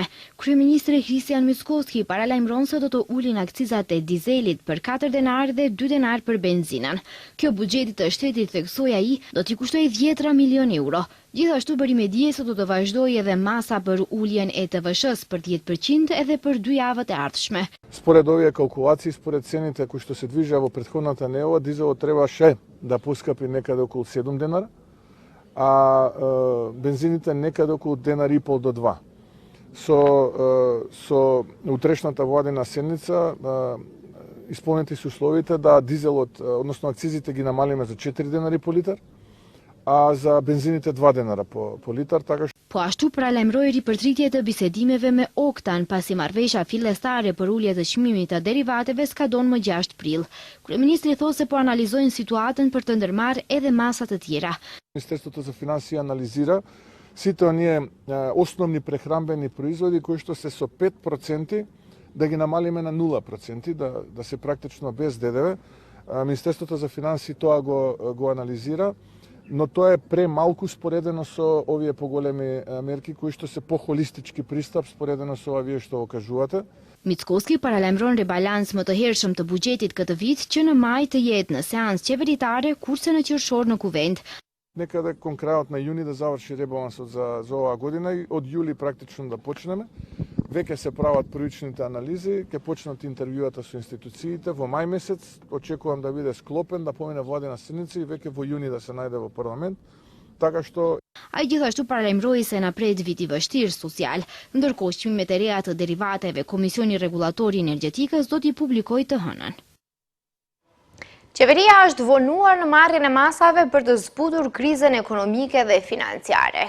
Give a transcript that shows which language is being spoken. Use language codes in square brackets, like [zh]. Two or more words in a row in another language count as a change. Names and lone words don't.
[sq] Kryeministri Kristian Mickoski paralajmëron se do të ulin akcizat e dizelit për 4 denar dhe 2 denar për benzinën. Kjo buxheti të shtetit, theksoi ai, do t'i kushtojë 10 milion euro. Gjithashtu bëri me dije se do të vazhdojë edhe masa për uljen e TVSH-s për 10% edhe për 2 javët e ardhshme. [mk] Според овие калкулации, според цените кои што се движеа во претходната неделя, дизелот требаше да поскапи некаде околу 7 денара, а бензините некаде околу денар и пол до 2. Со утрешната владина седница исполнети се условите да дизелот, односно акцизите ги намалиме за 4 денари по литар, а за benzinit 2 денара по литар, така është. [sq] Po ashtu paralajmëroi ripërtritje të bisedimeve me Oktan, pasi marrëveshja fillestare për ulje të çmimit të derivateve skadon më 6 prill. Kryeministri thotë se po analizojnë situatën për të ndërmarrë edhe masa të tjera. [mk] Министерството за финансии анализира сите оние основни прехранбени производи кои што се со 5% да ги намалиме на 0%, да се практично без ДДВ. Министерството за финансии тоа го анализира. но тоа е премалку споредено со овие поголеми мерки кои што се похолистички пристап споредено со овие што го кажувате. [sq] Mickoski paralajmëron rebalans më të hershëm të buxhetit këtë vit që në maj të jetë në seancë qeveritare kurse në qershor në kuvend. [mk] Некаде кон крајот на јуни да заврши ребалансот за оваа година и од јули практично да почнеме. Веќе се прават првичните анализи, ќе почнат интервјуата со институциите во мај месец. Очекувам да биде склопен, да помине владина седница и веќе во јуни да се најде во парламент. Така што [sq] Ai gjithashtu paralajmëroi se na pret vit I vështirë social, ndërkohë çmimet e reja të derivateve Komisioni Rregullator I Energjetikës do t'i publikojë të hënën. Qeveria është vonuar në marrjen e masave për të zbutur krizën ekonomike dhe financiare.